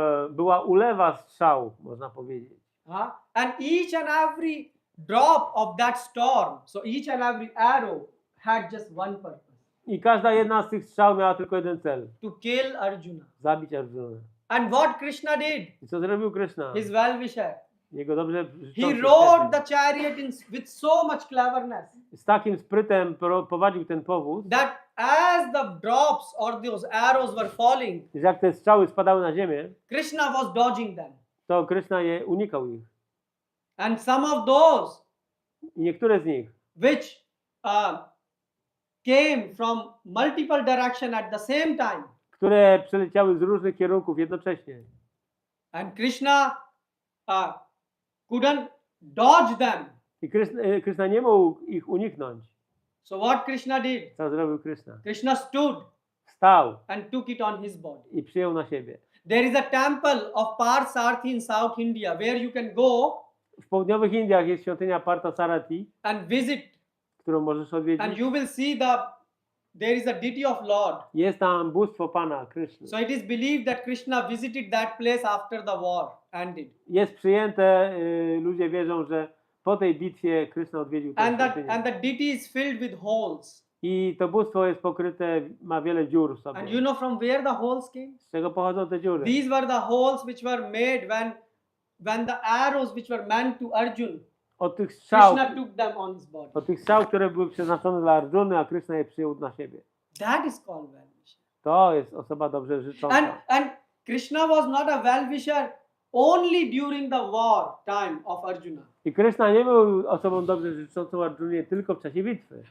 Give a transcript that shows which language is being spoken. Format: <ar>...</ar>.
<pl>Była ulewa strzał, można powiedzieć.</pl> <en>And each and every drop of that storm, so each and every arrow had just one purpose.</en> <pl>I każda jedna z tych strzał miała tylko jeden cel.</pl> <en>To kill Arjuna.</en> <pl>Zabić Arjuna.</pl> <en>And what Krishna did?</en> <pl>I co zrobił Krishna?</pl> <en>His well-wisher.</en> <pl>Jego dobrze</pl> <en>He rode the chariot with so much cleverness.</en> <pl>Z takim sprytem prowadził ten powóz.</pl> <en>That as the drops or those arrows were falling,</en> <pl>że jak te strzały spadały na ziemię,</pl> <en>Krishna was dodging them.</en> <pl>To Krishna unikał ich.</pl> <en>And some of those,</en> <pl>i niektóre z nich,</pl> <en>which came from multiple direction at the same time,</en> <pl>które przeleciały z różnych kierunków jednocześnie.</pl> <en>And Krishna couldn't dodge them.</en> <pl>I Krishna nie mógł ich uniknąć.</pl> <en>So what Krishna did?</en> <pl>Co zrobił Krishna?</pl> <en>Krishna stood.</en> <pl>Wstał.</pl> <en>And took it on his body.</en> <pl>I przyjął na siebie.</pl> <en>There is a temple of Parsarthi in South India where you can go.</en> <pl>W południowych Indiach jest świątynia Parthasarathi.</pl> <en>And visit.</en> <pl>Którą możesz odwiedzić.</pl> <en>And you will see there is a deity of Lord.</en> <pl>Jest tam bóstwo Pana, Krishna.</pl> <en>So it is believed that Krishna visited that place after the war ended.</en> <pl>Jest przyjęte, ludzie wierzą, że po tej bitwie Krishna odwiedził tę świątynię.</pl> <en>And the deity is filled with holes.</en> <pl>I to bóstwo jest pokryte, ma wiele dziur w sobie.</pl> <en>And you know from where the holes came?</en> <pl>Z czego pochodzą te dziury?</pl> <en>These were the holes which were made when the arrows which were meant to Arjuna.</en> <pl>Od tych strzał,</pl> <en>Krishna took them on his body.</en> <pl>od tych strzał, które były przeznaczone dla Arjuny, a Krishna je przyjął na siebie.</pl> <en>That is called well-wisher.</en> <pl>To jest osoba dobrze życząca.</pl> <en>And Krishna was not a well-wisher only during the war time of Arjuna.</en> <pl>I Krishna nie był osobą dobrze życzącą Arjunie tylko w czasie bitwy.</pl>